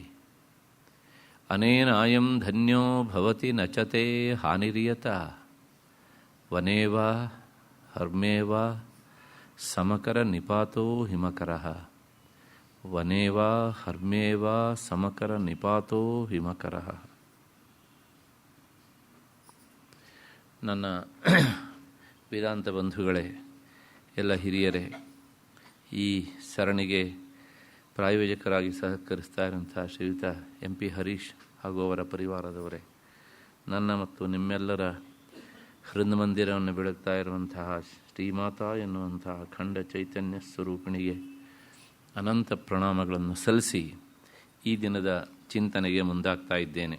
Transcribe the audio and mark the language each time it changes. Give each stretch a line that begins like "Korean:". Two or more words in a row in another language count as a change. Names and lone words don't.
Sanskrit: अनेनायं धन्यो भवति न च ते हानिर्यता वने वा हर्मे वा समकरनिपातो हिमकरः वने वा हर्मे वा समकरनिपातो ಹಿಮಕರಃ।
Kannada: ನನ್ನ ವೇದಾಂತ ಬಂಧುಗಳೇ, ಎಲ್ಲ ಹಿರಿಯರೇ, ಈ ಸರಣಿಗೆ ಪ್ರಾಯೋಜಕರಾಗಿ ಸಹಕರಿಸ್ತಾ ಇರುವಂಥ ಶ್ರೀಯುತ MP ಹರೀಶ್ ಹಾಗೂ ಅವರ ಪರಿವಾರದವರೇ, ನನ್ನ ಮತ್ತು ನಿಮ್ಮೆಲ್ಲರ ಹೃನ್ಮಂದಿರವನ್ನು ಬೆಳಗ್ತಾ ಇರುವಂತಹ ಶ್ರೀಮಾತಾ ಎನ್ನುವಂತಹ ಅಖಂಡ ಚೈತನ್ಯ ಸ್ವರೂಪಿಣಿಗೆ ಅನಂತ ಪ್ರಣಾಮಗಳನ್ನು ಸಲ್ಲಿಸಿ ಈ ದಿನದ ಚಿಂತನೆಗೆ ಮುಂದಾಗ್ತಾ ಇದ್ದೇನೆ.